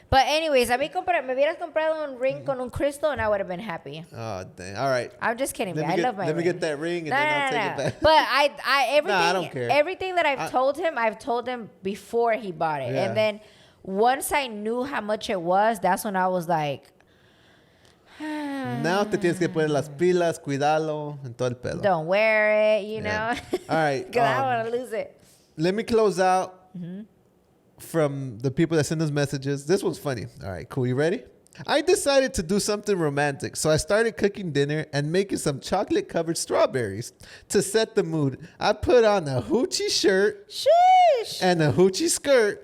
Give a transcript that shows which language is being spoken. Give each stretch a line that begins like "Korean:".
English: But anyways,
Spanish: me hubieras comprado un ring con un crystal
English: and I would have been happy. Oh, dang. All right. I'm just kidding. I love my ring. Let me get that ring and then I'll take it back. But I don't care. Everything that I've told him before he bought it. Yeah. And then once I knew how much it was, that's when I was like,
Spanish: now te tienes que poner las pilas, cuidalo, and todo el pedo.
English: don't wear it, you know? All right. Because I don't want to lose it. Let me close out from the people that send us messages. This one's funny. All right, cool. You ready? I decided to do something romantic, so I started cooking dinner and making some chocolate-covered strawberries. To set the mood, I put on a hoochie shirt and a hoochie skirt